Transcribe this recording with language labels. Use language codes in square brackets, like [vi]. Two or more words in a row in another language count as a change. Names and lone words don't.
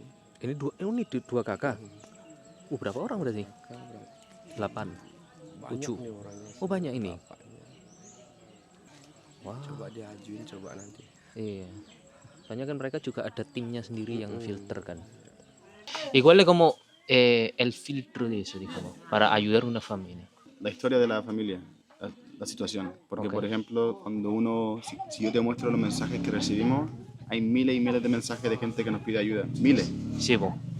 [id] Ini dua kakak. Berapa orang berarti? Kan berarti 8. banyak 7. nih orangnya. Oh, banyak ini. Bapaknya. Wow. Coba diajuin coba nanti. Iya. Soalnya kan mereka juga ada timnya sendiri yang filter kan. [es] Igual es como el filtro de eso, digamos, para ayudar a una familia. La historia de la familia, la situación. Porque, Ok. por ejemplo, cuando uno, si yo te muestro los mensajes que recibimos, hay miles y miles de mensajes de gente que nos pide ayuda. Miles. Sí, po.